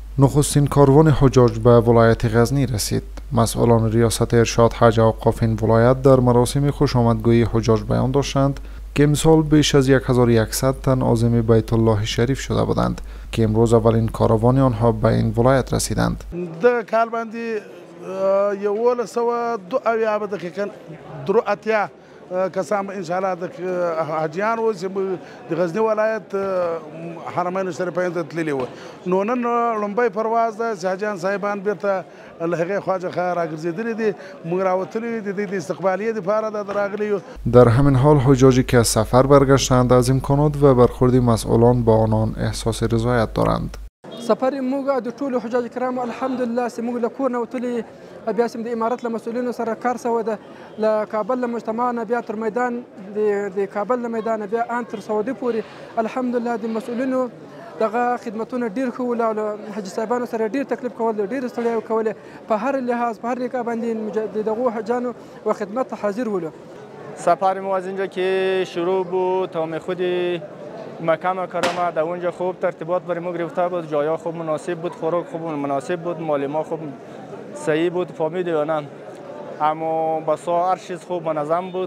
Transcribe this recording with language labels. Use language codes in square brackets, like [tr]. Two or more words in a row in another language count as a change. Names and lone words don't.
[fa] نخستین کاروان حجاج به ولایت غزنی رسید. مسئولان ریاست ارشاد حج و اوقاف این ولایت در مراسم خوشامدگویی حجاج بیان داشتند که امسال بیش از 1100 تن عازم بیت الله شریف شده بودند که امروز اولین کاروان آنها به این ولایت رسیدند. [ps] کسان [ar] ان شاء الله [ps] حاجیان و د غزنی ولایت حرمین شریفین ته تللی و نو نن لومبۍ پرواز د حاجیان صاحبان بیرته له هغې خواجه راګرځېدلي دي موږ راوتلي دي د استقبالیه دپاره د راغلي. [fa] در همین حال حجاجی که از سفر برگشتند از امکانات و برخورد مسئولان با آنان احساس رضایت دارند. [ps] سفر موږ د ټولو حجاج کرامو الحمدلله چې موږ له کور نه وتلي بیا سم د امارت له مسؤلینو سره کار سوی ده له کابل له مجتمع نه بیا تر میدان د کابل له میدان بیا ان تر سعودي پورې الحمدلله د مسؤلینو دغه خدمتونه ډیر ښه ول او حاجي صاحبانو سره ډیر تکلیف کول ډیر ستړیا کول په هر لحاظ په هر لحاظ باندې دغه حجانو و خدمت حاضر ول. [fa] سفر ما از اینجا که شروع بود تا خود مکه مکرمه در اونجا خوب ترتیبات برای ما گرفته بود، جایا خوب مناسب بود، خوراک خوب مناسب بود، مال ما خوب صحیح بود، فهمیدی یا نه؟ اما بسا هر چیز خوب منظم بود.